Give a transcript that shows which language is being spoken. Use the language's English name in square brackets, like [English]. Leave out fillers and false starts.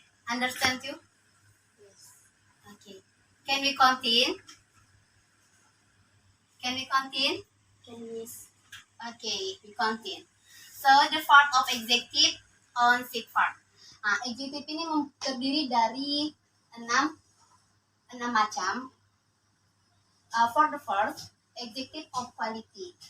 [English] Understand you? Yes. Okay. Can we continue? Can, Miss. Okay, we continue. So, the part of adjective on six part. [Indonesian] Adjective ini terdiri dari 6 macam. [English] For the first, adjective of quality.